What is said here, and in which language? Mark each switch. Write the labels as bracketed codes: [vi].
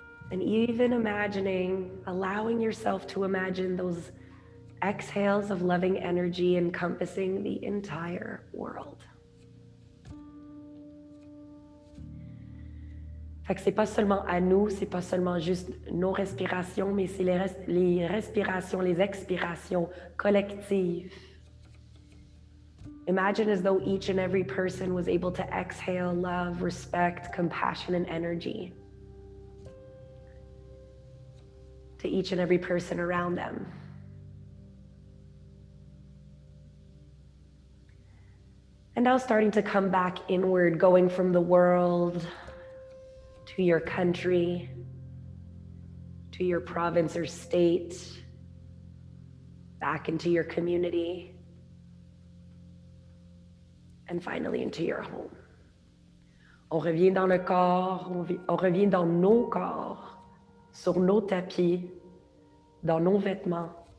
[en] And even allowing yourself to imagine those exhales of loving energy encompassing the entire world. [fr] Fait que c'est pas seulement à nous, c'est pas seulement juste nos respirations, mais c'est les respirations, les expirations collectives. [en] Imagine as though each and every person was able to exhale love, respect, compassion, and energy to each and every person around them. And now starting to come back inward, going from the world to your country, to your province or state, back into your community, and finally into your home. [fr] On revient dans le corps, on revient dans nos corps, sur nos tapis, dans nos vêtements.